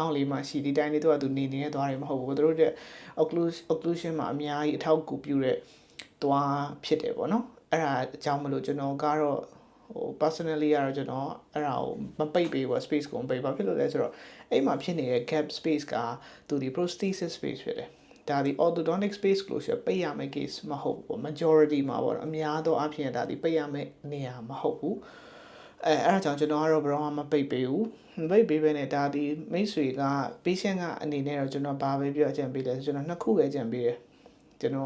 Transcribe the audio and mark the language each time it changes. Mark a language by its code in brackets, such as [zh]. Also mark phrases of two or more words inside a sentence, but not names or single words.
[my] င်းလေးမှရှိဒီတိုင်းလေးတော့သူနေနေတဲ့သွားတွေမဟုတ်ဘူးသူတို့တဲ့ occlusion မှာအများကြီးအထောက်အကူပြုတဲ့သွားဖြစ်တယ်ပေါ့နော်အဲ့ဒါအကြောင်းမလို့ကျွန် တော်ကတော့ဟို personally ကတော့ကျွန်တော်အဲ့ဒါကိုမပိတ်ပေးဘူး space ကိုမပိတ်ပါဖြစ်လို့လဲဆိုတော့အဲ့မှာဖြစ်နေတဲ့ [en] gap space [my] ကသူဒီ [en] prosthesis space [my] ဖြစ်တယ်ဒါဒီ [en] orthodontic space closure [my] ပိတ်ရမယ့် case မဟုတ်ဘူး majority မှာပေါ့အများသောအဖြစ်ဒါဒီပိတ်ရမယ့်နေရာမဟုတ်ဘူးအဲ့ဒါကြောင့်ကျွန်တော်ကတော့ဘယ်တော့မှမပိတ်ပေးဘူးမပိတ်ပေးဘဲနဲ့ဒါဒီမိတ်ဆွေက patient ကအနေနဲ့တော့ကျွန်တော်ဘာပဲပြောအကြံပေးလဲဆိုကျွန်တော်နှစ်ခုပဲအကြံပေးတယ်ကျွန်တော်